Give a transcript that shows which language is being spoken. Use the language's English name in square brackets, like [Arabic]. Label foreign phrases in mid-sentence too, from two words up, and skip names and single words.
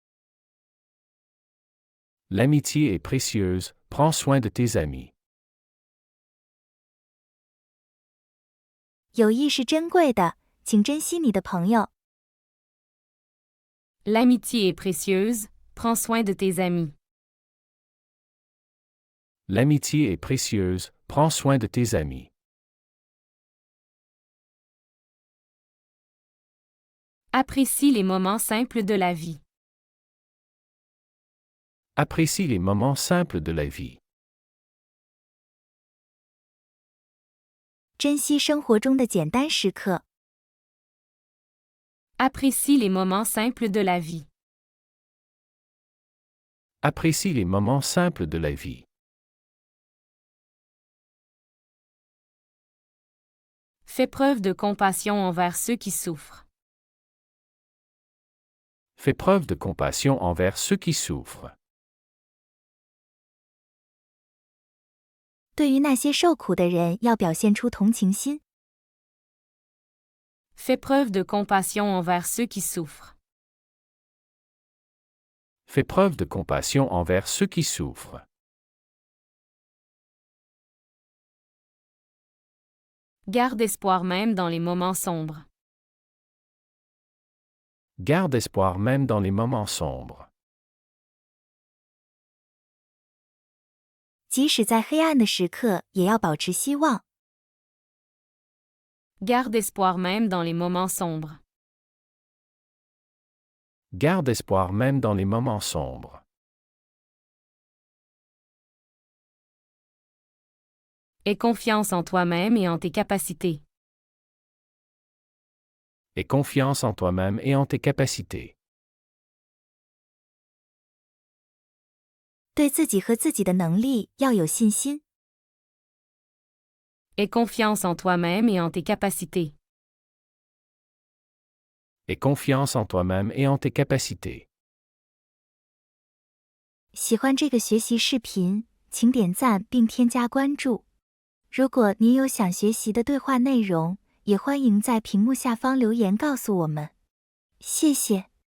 [French] L'amitié est précieuse, prends soin de tes amis. [Chinese] 友谊是珍贵的，请珍惜你的朋友。 [French] L'amitié est précieuse, prends soin de tes amis. L'amitié est précieuse, prends soin de tes amis. Apprécie les moments simples de la vie. Apprécie les moments simples de la vie. [Chinese] 珍惜生活中的简单时刻。 [French] Apprécie les moments simples de la vie. Apprécie les moments simples de la vie. Fais preuve de compassion envers ceux qui souffrent. Fais preuve de compassion envers ceux qui souffrent. [Chinese] 对于那些受苦的人，要表现出同情心。 [French] Fais preuve de compassion envers ceux qui souffrent. Fais preuve de compassion envers ceux qui souffrent. Garde espoir même dans les moments sombres. Garde espoir même dans les moments sombres. [Chinese] 即使在黑暗的时刻，也要保持希望。 [French] Garde espoir même dans les moments sombres. Garde espoir même dans les moments sombres. Aie confiance en toi-même et en tes capacités. Aie confiance en toi-même et en tes capacités. [Chinese] 对自己和自己的能力要有信心。 [French] Aie confiance en toi-même et en tes capacités. Aie confiance en toi-même et en tes capacités. [Chinese] 喜欢这个学习视频，请点赞并添加关注。如果您有想学习的对话内容，也欢迎在屏幕下方留言告诉我们。谢谢。